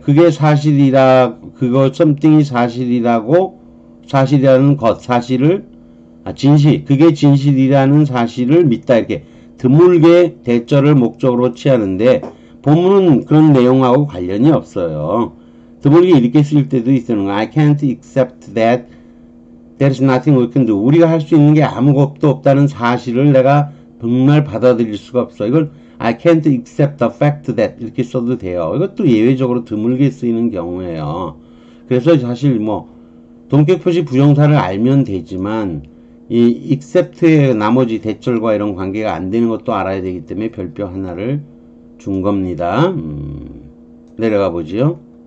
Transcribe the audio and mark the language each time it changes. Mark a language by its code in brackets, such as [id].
[ko] 그게 사실이라, 그거 something이 사실이라는 것, 사실을, 진실, 그게 진실이라는 사실을 믿다 이렇게 드물게 대절을 목적으로 취하는데 본문은 그런 내용하고 관련이 없어요. [en] 드물게 이렇게 쓰일 때도 있는 거. I can't accept that there's nothing we can do. [ko] 우리가 할 수 있는 게 아무것도 없다는 사실을 내가 정말 받아들일 수가 없어. [en] 이걸 I can't accept the fact that 이렇게 써도 돼요. [ko] 이것도 예외적으로 드물게 쓰이는 경우예요. 그래서 사실 뭐 동격 표시 부정사를 알면 되지만 이 accept의 나머지 대절과 이런 관계가 안 되는 것도 알아야 되기 때문에 별표 하나를 준 겁니다. 내려가 보지요.